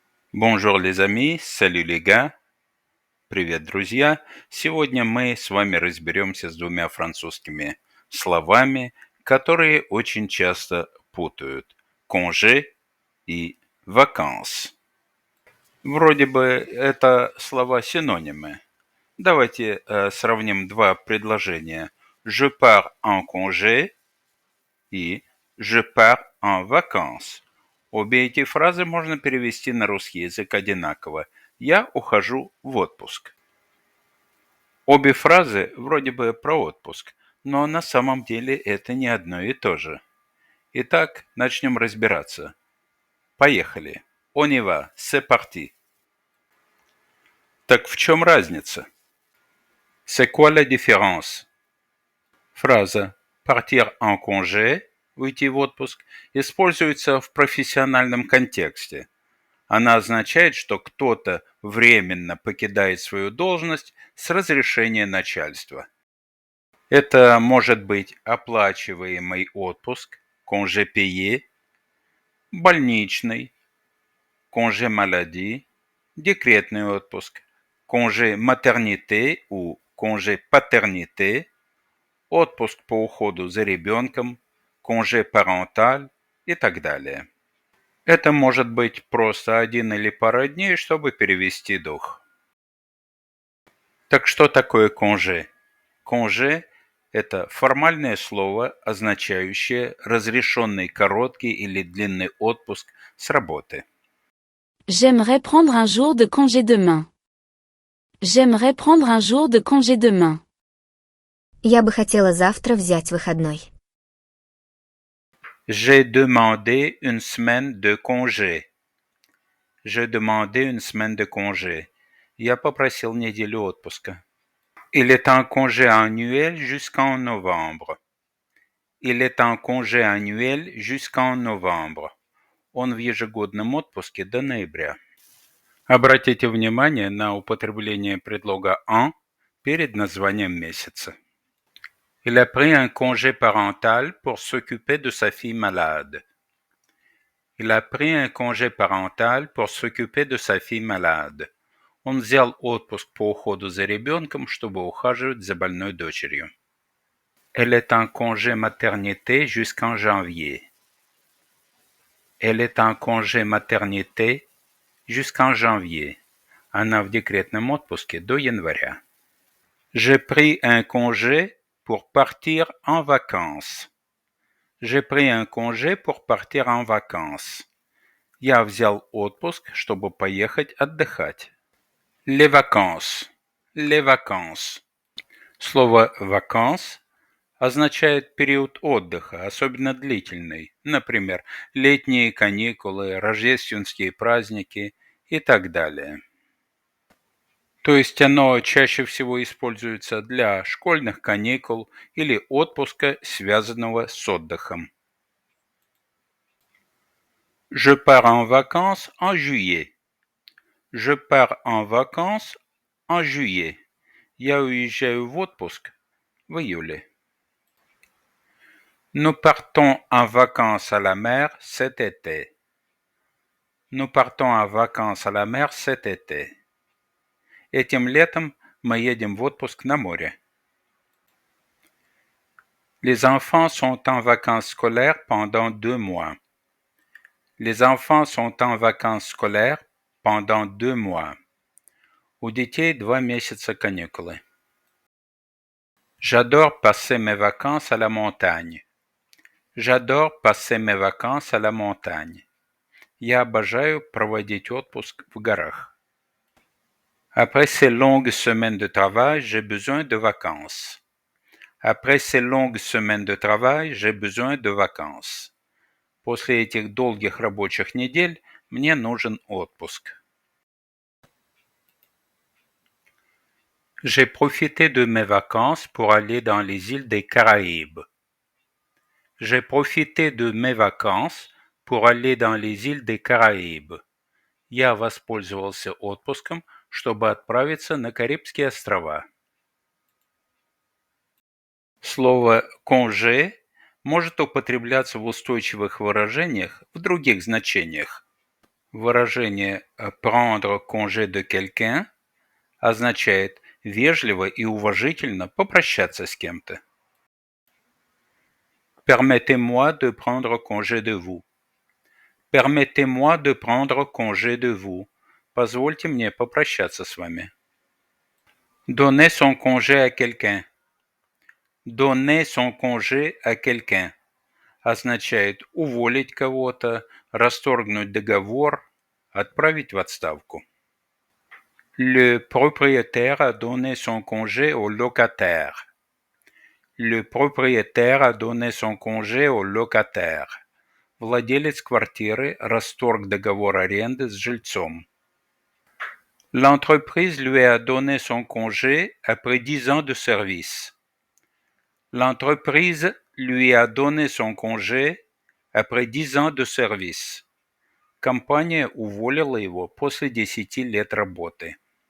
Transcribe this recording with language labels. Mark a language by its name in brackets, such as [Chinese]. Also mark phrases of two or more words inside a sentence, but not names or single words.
[French] Bonjour les amis, salut les gars, [Russian] привет, друзья. Сегодня мы с вами разберемся с двумя французскими словами, которые очень часто путают. [French] Congé и vacances. [Russian] Вроде бы это слова-синонимы. Давайте сравним два предложения. [French] Je pars en congé и je pars en vacances. [Russian] Обе эти фразы можно перевести на русский язык одинаково. Я ухожу в отпуск. Обе фразы вроде бы про отпуск, но на самом деле это не одно и то же. Итак, начнем разбираться. Поехали. [French] On y va, c'est parti. [Russian] Так в чем разница? [French] C'est quoi la différence? Фраза «partir en congé» – [Russian] «уйти в отпуск» используется в профессиональном контексте. Она означает, что кто-то временно покидает свою должность с разрешения начальства. Это может быть оплачиваемый отпуск, [French] congé payé, больничный, congé maladie, [Russian] декретный отпуск, [French] congé maternité ou congé paternité, [Russian] отпуск по уходу за ребенком, [French] congé parental [Russian] и так далее. Это может быть просто один или пара дней, чтобы перевести дух. Так что такое congé? Congé – это формальное слово, означающее разрешенный короткий или длинный отпуск с работы. [French] J'aimerais prendre un jour de congé demain. J'aimerais prendre un jour de congé demain. [Russian] Я бы хотела завтра взять выходной. [French] J'ai demandé une semaine de congé. J'ai demandé une semaine de congé. [Russian] Я попросил неделю отпуска. [French] Il est en congé annuel jusqu'en novembre. Il est en congé annuel jusqu'en novembre. [Russian] Он в ежегодном отпуске до ноября. Обратите внимание на употребление предлога en перед названием месяца. [French] Il a pris un congé parental pour s'occuper de sa fille malade. Il a pris un congé parental pour s'occuper de sa fille malade. [Russian] Он взял отпуск по уходу за ребенком, чтобы ухаживать за больной дочерью. [French] Elle est en congé maternité jusqu'en janvier. Elle est en congé maternité jusqu'en janvier. [Russian] Она в декретном отпуске до января. [French] J'ai pris un congé pour partir en vacances. J'ai pris un congé pour partir en vacances. [Russian] Я взял отпуск, чтобы поехать отдыхать. [French] Les vacances. Les vacances. [Russian] Слово vacances означает период отдыха, особенно длительный, например, летние каникулы, рождественские праздники и так далее. То есть оно чаще всего используется для школьных каникул или отпуска, связанного с отдыхом. [French] Je pars en vacances en juillet. Je pars en vacances en juillet. [Russian] Я уезжаю в отпуск в июле. [French] Nous partons en vacances à la mer cet été. Nous partons en vacances à la mer cet été. [Russian] Этим летом мы едем в отпуск на море. [French] Les enfants sont en vacances scolaires pendant 2 mois. Les enfants sont en vacances scolaires pendant 2 mois. [Russian] У детей 2 месяца каникулы. [French] J'adore passer mes vacances à la montagne. J'adore passer mes vacances à la montagne. [Russian] Я обожаю проводить отпуск в горах. [French] Après ces longues semaines de travail, j'ai besoin de vacances. Après ces longues semaines de travail, j'ai besoin de vacances. [Russian] После этих долгих рабочих недель мне нужен отпуск. [French] J'ai profité de mes vacances pour aller dans les îles des Caraïbes. J'ai profité de mes vacances pour aller dans les îles des Caraïbes. [Russian] Я воспользовался отпуском, чтобы отправиться на Карибские острова. Слово «congé» может употребляться в устойчивых выражениях в других значениях. Выражение [French] «prendre congé de quelqu'un» [Russian] означает вежливо и уважительно попрощаться с кем-то. [French] Permettez-moi de prendre congé de vous. Permettez-moi de prendre congé de vous. [Russian] Позвольте мне попрощаться с вами. [French] Donner son congé à quelqu'un. Donner son congé à quelqu'un [Russian] означает уволить кого-то, расторгнуть договор, отправить в отставку. [French] Le propriétaire a donné son congé au locataire. Le propriétaire a donné son congé au locataire. [Russian] Владелец квартиры расторг договор аренды с жильцом. [French] L'entreprise lui a donné son congé après 10 ans de service. L'entreprise lui a donné son congé après 10 ans de service. [Russian] Компания уволила его после 10 лет работы.